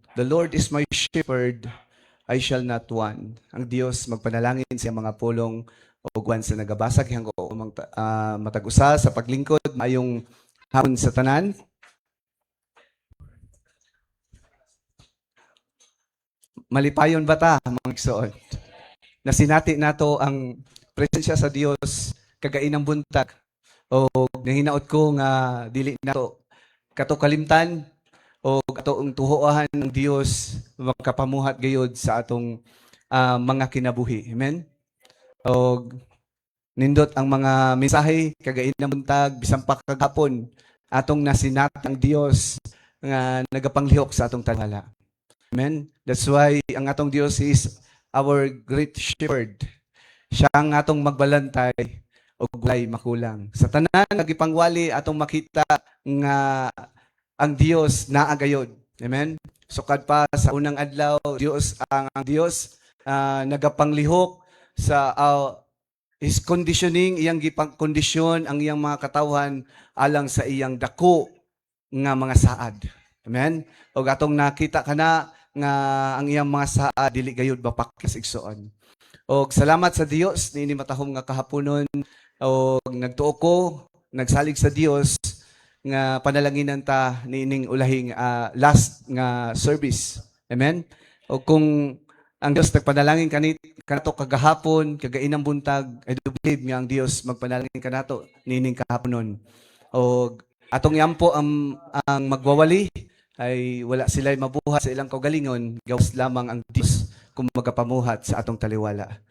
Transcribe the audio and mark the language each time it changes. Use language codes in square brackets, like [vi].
[en] The Lord is my shepherd, I shall not want. [ceb] Ang Dios magpanalangin sa mga pulong o guwan sa nagabasag hanggo matag-usa sa paglingkod mayong hapon sa tanan. Malipayon ba ta mga igsoon? Nasinati nato ang presensya sa Dios kagainang buntag o nahinaot ko nga dili nato kato kalimtan o katoong tuhoahan ng Dios makapamuhat gayud sa atong mga kinabuhi. Amen. O nindot ang mga mensahe kagainang buntag bisan pa kagapon atong nasinati ang Dios nga nagapanglihok sa atong tala. Amen. That's why ang atong Dios [en] is our great shepherd. [ceb] Siya ang atong magbalantay o walay makulang. Sa tanan nagipangwali atong makita nga ang Dios naagayod. Amen. Sukad pa sa unang adlaw, ang Dios nagapanglihok sa His conditioning, iyang gipang-kondisyon ang iyang mga katawan alang sa iyang dako nga mga saad. Amen. O atong nakita kana nga ang iyang mga saad dili gayud bapakis igsoon. O salamat sa Dios niini matahom nga kahaponon o nagtuo ko, nagsalig sa Dios nga panalanginan ta niining ulahing last nga service. Amen. O kung ang Dios nagpanalangin kanato kagahapon, kagainang buntag, [en] I do believe [ceb] nga ang Dios magpanalangin kanato niining kahaponon. O atong yampo ang magwawali ay wala sila mabuhat sa ilang kaugalingon, gawas lamang ang Dios kung magapamuhat sa atong taliwala.